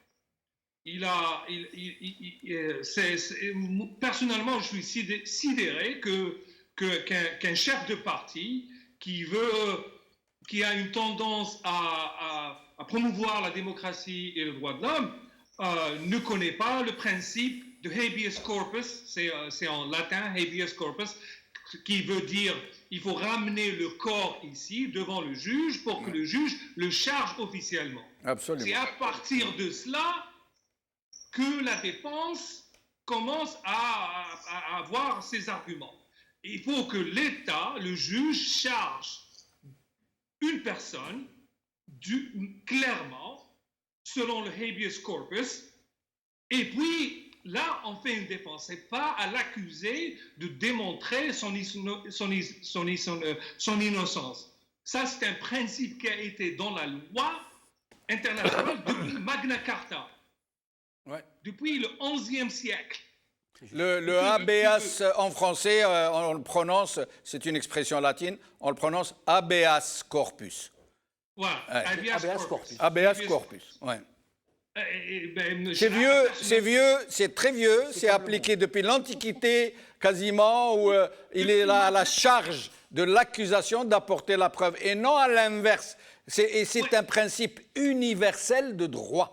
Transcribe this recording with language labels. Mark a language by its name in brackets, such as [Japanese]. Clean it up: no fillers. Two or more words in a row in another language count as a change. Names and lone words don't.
[French] Personnellement, je suis sidéré qu'un chef de parti qui a une tendance à promouvoir la démocratie et le droit de l'homme ne connaît pas le principe de [Latin] habeas corpus, [French] c'est en latin [Latin] habeas corpus, [French] qui veut dire il faut ramener le corps ici devant le juge pour que le juge le charge officiellement. Absolument. C'est à partir de cela que la défense commence à avoir ses arguments. Il faut que l'État, le juge, charge une personne clairement selon le [Latin] habeas corpus, [French] et puis là on fait une défense. C'est pas à l'accusé de démontrer son innocence. Ça, c'est un principe qui a été dans la loi internationale depuis Magna Carta, depuis le XIe siècle. Le habeas en français, on le prononce, c'est une expression latine, on le prononce [Latin] habeas corpus. [French] Voilà, [Latin] habeas corpus. Habeas corpus, [French] ouais. C'est vieux, c'est très vieux, c'est appliqué depuis l'Antiquité quasiment, où il est là à la charge de l'accusation d'apporter la preuve, et non à l'inverse. C'est un principe universel de droit.